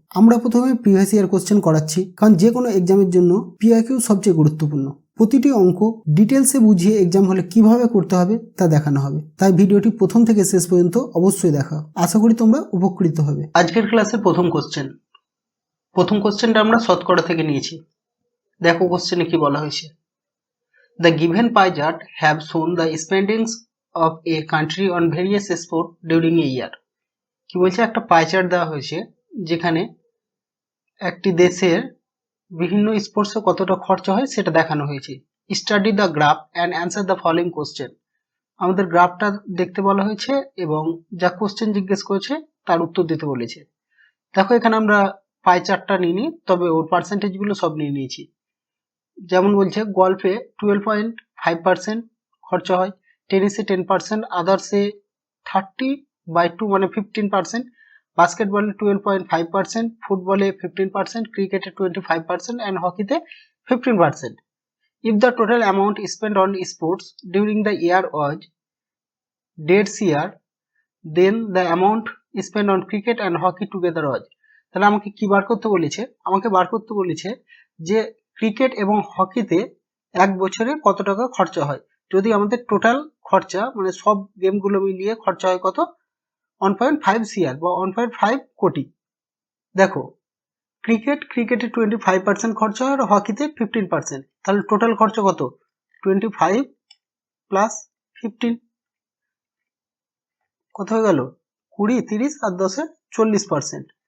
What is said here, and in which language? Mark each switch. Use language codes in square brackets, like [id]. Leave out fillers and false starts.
[bn] আমরা প্রথমে previous year question করাচ্ছি, কারণ যে কোনো এক্সামের জন্য পিআইকিউ সবচেয়ে গুরুত্বপূর্ণ। প্রতিটি অঙ্ক ডিটেলসে বুঝিয়ে এক্সাম হলে কিভাবে করতে হবে তা দেখানো হবে, তাই ভিডিওটি প্রথম থেকে শেষ পর্যন্ত অবশ্যই দেখা। আশা করি তোমরা উপকৃত হবে। আজকের ক্লাসের প্রথম কোশ্চেনটা আমরা শতকরা থেকে নিয়েছি। দেখো কোশ্চেনে কি বলা হয়েছে। [en] The given pie chart have shown the spendings of a country on various sport during a year. [bn] কি বলছে, একটা পাই চার্ট দেওয়া হয়েছে যেখানে একটি দেশের বিভিন্ন স্পোর্টসে কতটা খরচা হয় সেটা দেখানো হয়েছে। [en] Study the graph and answer the following question. [bn] আমাদের গ্রাফটা দেখতে বলা হয়েছে এবং যা কোশ্চেন জিজ্ঞেস করেছে তার উত্তর দিতে বলেছে। দেখো এখানে আমরা পাই চার্টটা নিইনি, তবে ওর পার্সেন্টেজগুলো সব নিয়ে নিয়েছি। যেমন বলছে গল্ফে 12.5% খরচা হয়, টেনিসে 10%, আদার্সে 30/2 মানে 15%, বাস্কেটবলে 12.5%, ফুটবলে 15%, ক্রিকেটে 25% and হকিতে 15%. [en] If the total amount spent on sports during the year was this year, then the amount spent on cricket and hockey together was. [bn] তাহলে আমাকে কি বার করতে বলেছে? আমাকে বার করতে বলেছে যে ক্রিকেট এবং হকিতে এক বছরে কত টাকা খরচা হয়। যদি আমাদের টোটাল খরচা মানে সব গেমগুলো মিলিয়ে খরচা হয় কত, 1.5 CR বা 1.5 কোটি। দেখো ক্রিকেটে 25% খরচা হয় আর হকিতে 15%, তাহলে টোটাল খরচা কত, 25 প্লাস 15 কত হয়ে গেল, 20, 30 আর 10 40%।